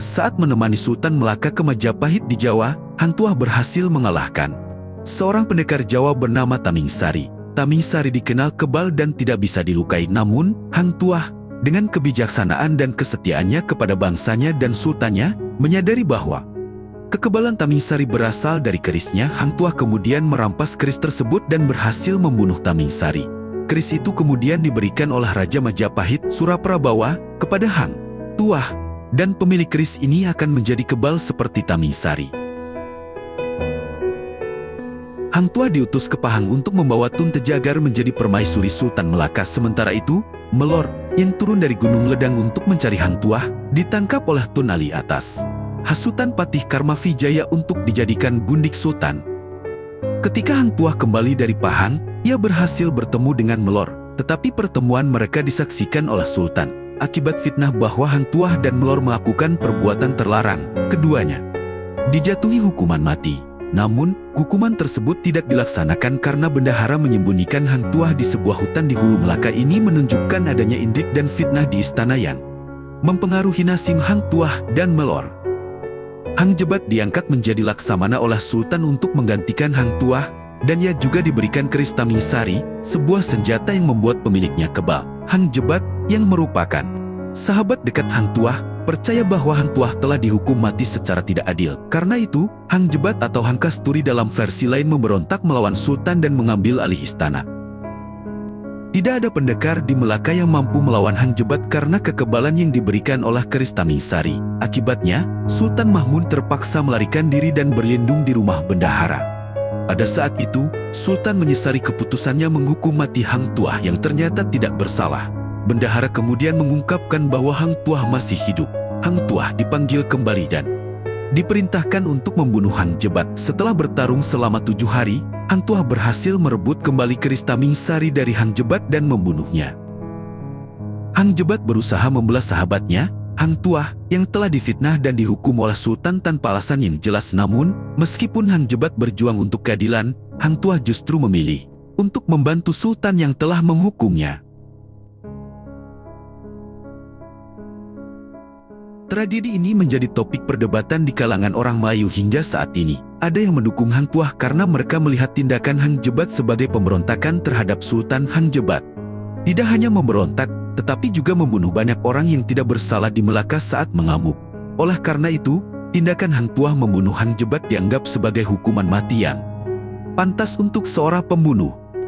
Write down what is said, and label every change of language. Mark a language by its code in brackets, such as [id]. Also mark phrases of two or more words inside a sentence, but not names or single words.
[id] Saat menemani Sultan Melaka ke Majapahit di Jawa, Hang Tuah berhasil mengalahkan seorang pendekar Jawa bernama Tamingsari. Tamingsari dikenal kebal dan tidak bisa dilukai, namun Hang Tuah dengan kebijaksanaan dan kesetiaannya kepada bangsanya dan sultannya menyadari bahwa kekebalan Tamingsari berasal dari kerisnya. Hang Tuah kemudian merampas keris tersebut dan berhasil membunuh Tamingsari. Keris itu kemudian diberikan oleh Raja Majapahit Suraprabawa kepada Hang Tuah, dan pemilik keris ini akan menjadi kebal seperti Tamingsari. Hang Tuah diutus ke Pahang untuk membawa Tun Tejagar menjadi permaisuri Sultan Melaka. Sementara itu, Melor yang turun dari Gunung Ledang untuk mencari Hang Tuah ditangkap oleh Tun Ali atas hasutan Patih Karmavijaya untuk dijadikan gundik Sultan. Ketika Hang Tuah kembali dari Pahang, ia berhasil bertemu dengan Melor, tetapi pertemuan mereka disaksikan oleh Sultan. Akibat fitnah bahwa Hang Tuah dan Melor melakukan perbuatan terlarang, keduanya dijatuhi hukuman mati. Namun, hukuman tersebut tidak dilaksanakan karena bendahara menyembunyikan Hang Tuah di sebuah hutan di hulu Melaka. Ini menunjukkan adanya intrik dan fitnah di istana yang mempengaruhi nasib Hang Tuah dan Melor. Hang Jebat diangkat menjadi Laksamana oleh Sultan untuk menggantikan Hang Tuah, dan ia juga diberikan keris Tamingsari, sebuah senjata yang membuat pemiliknya kebal. Hang Jebat, yang merupakan sahabat dekat Hang Tuah, percaya bahwa Hang Tuah telah dihukum mati secara tidak adil. Karena itu, Hang Jebat atau Hang Kasturi dalam versi lain memberontak melawan Sultan dan mengambil alih istana. Tidak ada pendekar di Melaka yang mampu melawan Hang Jebat karena kekebalan yang diberikan oleh keris Tamingsari. Akibatnya, Sultan Mahmud terpaksa melarikan diri dan berlindung di rumah bendahara. Pada saat itu, Sultan menyesali keputusannya menghukum mati Hang Tuah yang ternyata tidak bersalah. Bendahara kemudian mengungkapkan bahwa Hang Tuah masih hidup. Hang Tuah dipanggil kembali dan diperintahkan untuk membunuh Hang Jebat. Setelah bertarung selama 7 hari, Hang Tuah berhasil merebut kembali keris Taming Sari dari Hang Jebat dan membunuhnya. Hang Jebat berusaha membelah sahabatnya, Hang Tuah, yang telah difitnah dan dihukum oleh Sultan tanpa alasan yang jelas. Namun, meskipun Hang Jebat berjuang untuk keadilan, Hang Tuah justru memilih untuk membantu Sultan yang telah menghukumnya. Tragedi ini menjadi topik perdebatan di kalangan orang Melayu hingga saat ini. Ada yang mendukung Hang Tuah karena mereka melihat tindakan Hang Jebat sebagai pemberontakan terhadap Sultan Hang Jebat. Tidak hanya memberontak, tetapi juga membunuh banyak orang yang tidak bersalah di Melaka saat mengamuk. Oleh karena itu, tindakan Hang Tuah membunuh Hang Jebat dianggap sebagai hukuman mati yang pantas untuk seorang pembunuh.